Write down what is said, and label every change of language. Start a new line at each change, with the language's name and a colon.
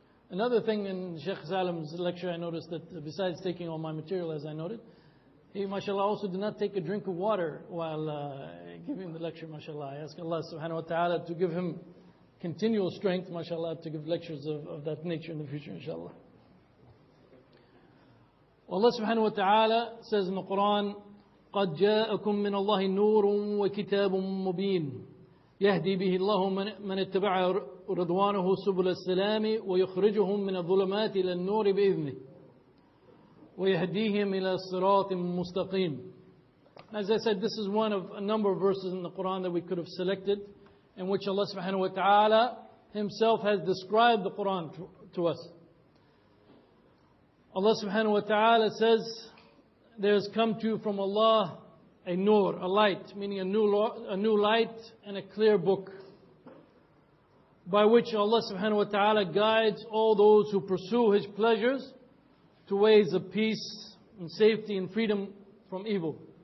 English: Another thing in Sheikh Salim's lecture, I noticed that besides taking all my material as I noted, he mashallah also did not take a drink of water while giving the lecture mashallah. I ask Allah subhanahu wa ta'ala to give him continual strength mashallah to give lectures of that nature in the future inshallah. Allah subhanahu wa ta'ala says in the Qur'an,
Arabic: قَدْ جَاءَكُم مِّنَ اللَّهِ نُورٌ وَكِتَابٌ مُّبِينٌ يَهْدِي بِهِ اللَّهُ مَنِ اتَّبَعَ رِضْوَانَهُ سُبُلَ السَّلَامِ وَيُخْرِجُهُم مِّنَ الظُّلُمَاتِ إِلَى النُّورِ بِإِذْنِهِ وَيَهْدِيهِمْ إِلَى صِرَاطٍ مُّسْتَقِيمٍ.
English: As I said, this is one of a number of verses in the Qur'an that we could have selected, in which Allah subhanahu wa ta'ala Himself has described the Qur'an to us. Allah subhanahu wa ta'ala says, there has come to you from Allah a nur, a light, meaning a new light and a clear book, by which Allah subhanahu wa ta'ala guides all those who pursue His pleasures to ways of peace and safety and freedom from evil.